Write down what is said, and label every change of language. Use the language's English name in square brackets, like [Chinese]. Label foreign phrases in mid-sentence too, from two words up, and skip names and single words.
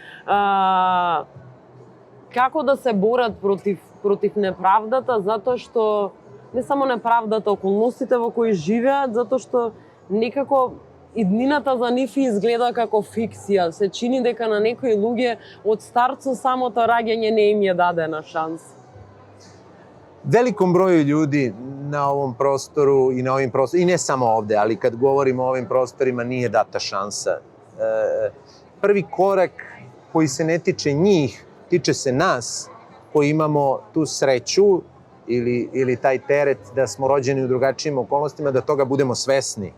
[Macedonian] Како да се борат против неправдата, затоа што не само неправдата, околностите во кои живеат, затоа што некако иднината за нив изгледа како фиксија. Се чини дека на некои луѓе од старт со самото раѓање не им е дадена шанс. [Serbian] Velikom broju ljudi na ovom prostoru i na ovim prostorima, i ne samo ovde, ali kad govorimo o ovim prostorima nije data šansa. Prvi korak koji se ne tiče njih, tiče se nas koji imamo tu sreću ili taj teret da smo rođeni u drugačijim okolnostima, da toga budemo svesni.